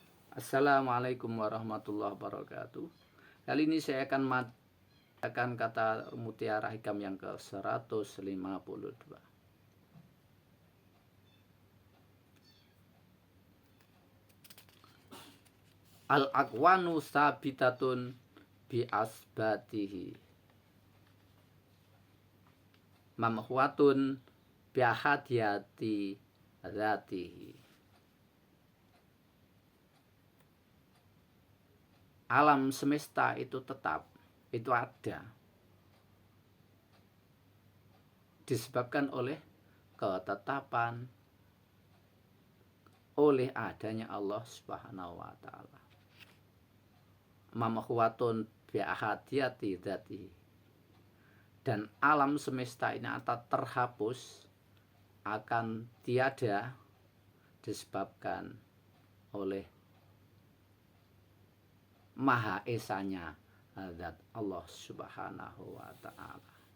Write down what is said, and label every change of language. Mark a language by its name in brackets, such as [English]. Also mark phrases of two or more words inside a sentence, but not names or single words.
[Arabic] السلام عليكم ورحمة الله وبركاته. [Malay] Kali ini saya akan kata mutiara hikam yang ke-152. [Arabic] الأكوان ثابتة بإثباته ممحوة بأحدية ذاته. [Malay] Alam semesta itu tetap, itu ada, disebabkan oleh ketetapan, oleh adanya [Arabic] الله سبحانه وتعالى. ممحوة بأحدية ذاته. [Malay] Dan alam semesta ini akan terhapus, akan tiada, disebabkan oleh Maha Esanya zat [Arabic] الله سبحانه وتعالى.